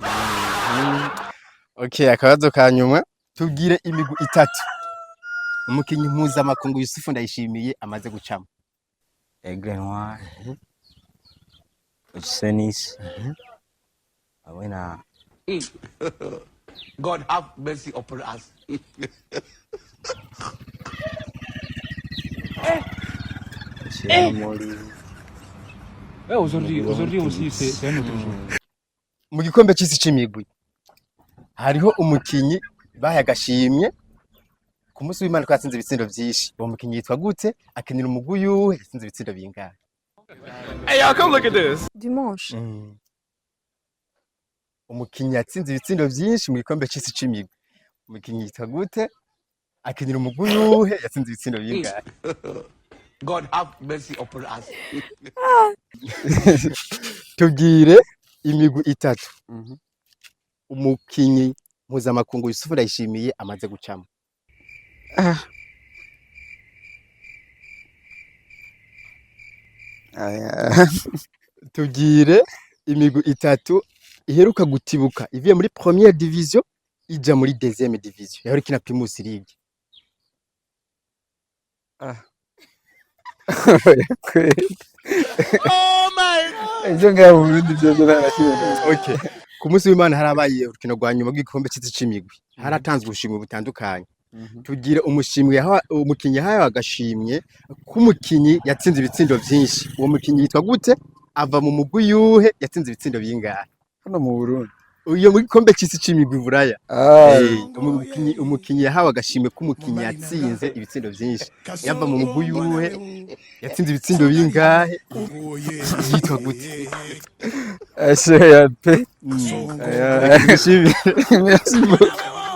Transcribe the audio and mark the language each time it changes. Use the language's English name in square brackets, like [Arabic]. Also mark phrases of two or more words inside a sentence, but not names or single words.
[Rundi] Okay, akabazo ka nyuma tubwire imigwi 3 umukinyi mpuzamakungu Yusufu Ndayishimiye amaze gucama. Aigle Noir. Senis. Awena. [English] God have mercy upon us. [French] Aujourd'hui aussi c'est un autre jour. [Rundi] Mu gikombe cy'isi c'imigwi hariho umukinyi bayagashimye ku munsi w'Imana twatsinze ibitsindo byinshi. Uwo mukinyi yitwa gute? Akinira umugwi yuhe? Yatsinze ibitsindo bingahe? [English] Hey, y'all come look at this. [Rundi] Dimanche. Umukinyi yatsinze ibitsindo byinshi mu gikombe cy'isi c'imigwi. Umukinyi yitwa gute? Akinira umugwi yuhe? Yatsinze ibitsindo bingahe? [English] God have mercy upon us. [Rundi] Tubwire imigwi 3 umukinyi mpuzamakungu Yusufu Ndayishimiye amaze gucama. Tugire imigwi 3 iheruka gutibuka ivuye muri [French] première division [Rundi] ija muri [French] deuxième division [Rundi] yahora kina Primus League. [English] Oh my god. [Rundi] Ejo ngaho Burundi byo narashimye. Okay. Ku munsi w'Imana harabaye urukino rwa nyuma rw'igikombe cy'isi c'imigwi. Haratanzwe ubushimwe butandukanye. tugire umukinyi yahawe agashimye k'umukinyi yatsinze ibitsindo byinshi. Uwo mukinyi yitwa gute? Ava mu mugwi yuhe? Yatsinze ibitsindo bingahe hano mu Burundi? Uyo muri kombe cy'isi c'imigwi buraya. Umukinyi yahawe agashimwe k'umukinyi yatsinze ibitsindo byinshi. Yava mu mugwi yuhe? Yatsinze ibitsindo bingahe? Yitwa gute? Ese ya pe. [French] Merci beaucoup.